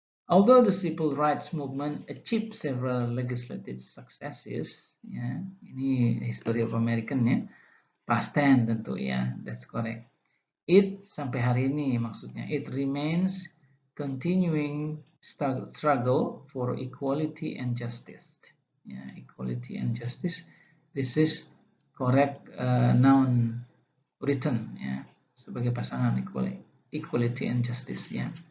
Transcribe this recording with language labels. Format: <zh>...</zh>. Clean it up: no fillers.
<en>Although the civil rights movement achieved several legislative successes, ya,</en> <id>ini</id> <en>history of American, ya. Past tense</en> <id>tentu,</id> <en>ya. That's correct.</en> <id>It sampai hari ini maksudnya.</id> <en>It remains continuing struggle for equality and justice. ya, equality and justice. This is correct noun written, ya,</en> <id>sebagai pasangan</id> <en>equality and justice, ya.</en>